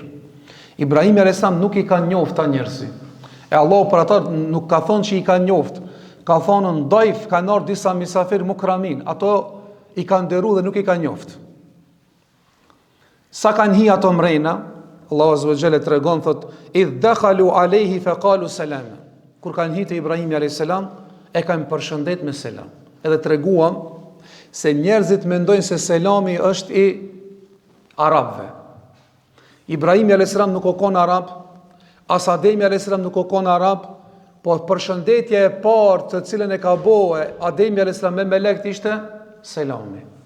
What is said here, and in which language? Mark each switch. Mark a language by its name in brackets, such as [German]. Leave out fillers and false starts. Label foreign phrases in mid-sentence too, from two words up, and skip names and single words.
[Albanian] Ibrahimi [Arabic] عليه السلام [Albanian] nuk i ka njoft ta njerëzi. E Allahu për ata nuk ka thonë që i ka njoft, ka thonë në dajf, ka ardhur disa misafir mukramin, ato i ka nderu dhe nuk i ka njoft. Sa kanë hi ato mrejna, Allahu [Arabic] عز وجل [Albanian] tregon thot: [Arabic] "إذ دخلوا عليه فقالوا سلاما." [Albanian] Kur kanë hi te Ibrahimi [Arabic] عليه السلام, [Albanian] e kanë përshëndet me selam. Edhe treguam se njerëzit mendojnë se selami është i arabëve. Ibrahimi [Arabic] عليه السلام [Albanian] nuk o kon arab, as Ademi [Arabic] عليه السلام [Albanian] nuk o kon arab, po përshëndetja e parë të cilën e ka bëu Ademi [Arabic] عليه السلام [Albanian] me melekt ishte selami.